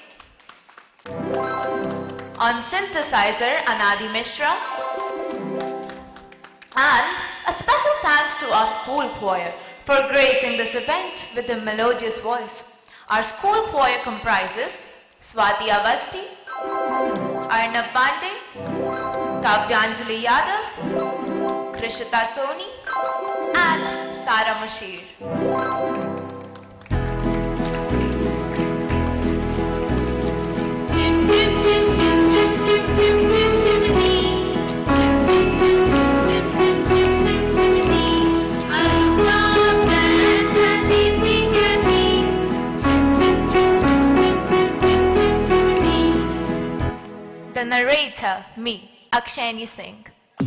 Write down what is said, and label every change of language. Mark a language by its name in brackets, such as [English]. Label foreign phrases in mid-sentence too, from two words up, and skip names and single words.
[English] On synthesizer Anadi Mishra. And a special thanks to our school choir for gracing this event with a melodious voice. Our school choir comprises Swati Avasti, Arnab Pandey, Kavyanjali Yadav, Krishita Soni, and Sara Mashir. Chim chim chim chim chim chim chim chim chimney. Chim chim chim chim chim chim chim chim chimney. A rooftop dance as easy can be. Chim chim chim chim chim chim chim chim chimney. The narrator, me, Akshani Singh.